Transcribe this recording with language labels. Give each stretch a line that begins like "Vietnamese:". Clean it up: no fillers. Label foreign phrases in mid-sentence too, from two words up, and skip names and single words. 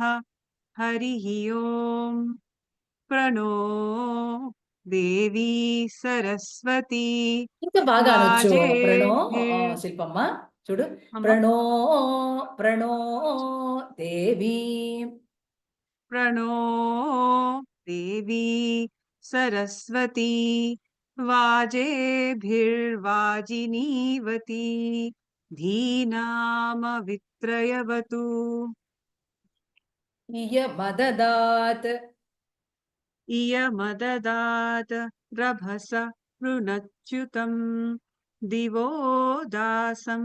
Sanskrit: హరి ఓం. ప్రణో దేవీ సరస్వతి.
Telugu: ఇంకా బాగా అనొచ్చు. ప్రణో శిల్పమ్మ చూడు,
Sanskrit: ప్రణో ప్రణో దేవి, ప్రణో దేవి సరస్వతి. वाजेभिर्वाजिनीवती धीनामवित्रयवतु इयमददात् इयमददात् रभस पृनच्युतम् दिवो दासं